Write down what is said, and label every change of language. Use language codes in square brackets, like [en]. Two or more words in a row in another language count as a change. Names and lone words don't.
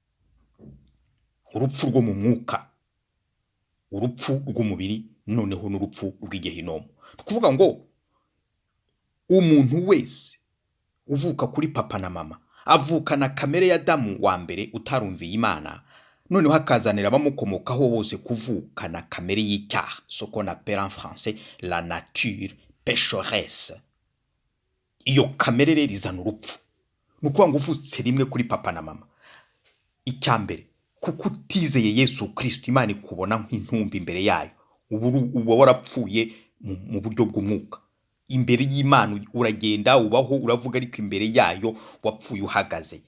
[rw] Urupfu rwo mu mwuka, urupfu rw'umubiri, noneho n'urupfu rw'igehinomu. Tukuvuga ngo umuntu wese uvuka kuri papa na mama avukana kamere ya Adamu wa mbere utarumviye Imana, noneho akazanira abamukomokaho bose kuvukana kamere y'icyaha, [fr] ce qu'on appelle en français la nature pécheresse. [rw] Iyo kamere rero izana urupfu. Nukuvuga ngo uvutse rimwe kuri papa na mama, icyambere kuko utizeye Yesu Kristo, Imana ikubona nk'intumbi imbere yayo, uba warapfuye mu buryo bw'umwuka. Imbere y'Imana uragenda ubaho uravuga, ariko imbere yayo wapfuye uhagaze.